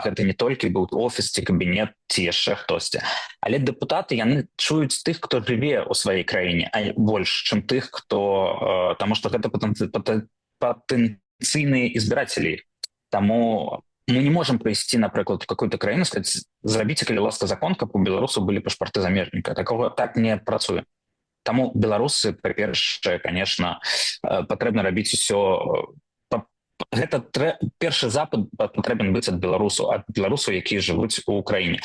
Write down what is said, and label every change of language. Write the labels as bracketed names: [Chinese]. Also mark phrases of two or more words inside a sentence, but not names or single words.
[Belarusian] Гэта не толькі быў офіс ці кабінет ці яшчэ хтосьці. Але дэпутаты, яны чуюць тых, хто жыве ў сваёй краіне, а больш, чым тых, хто... Таму што гэта патэнцыйныя избирателі. Таму мы не можем прыйсці, напрыклад, [Russian] в какую-то [Belarusian] краіну, сказаць, зрабіце, калі ласка, закон, каб у беларусаў былі пашпарты замежніка. Такого так не працуе. Таму беларусы, па-першае, конечно, патрэбна рабіць усё. Гэта першы запад патрэбен быць ад беларусаў, якія жывуць у Украіне.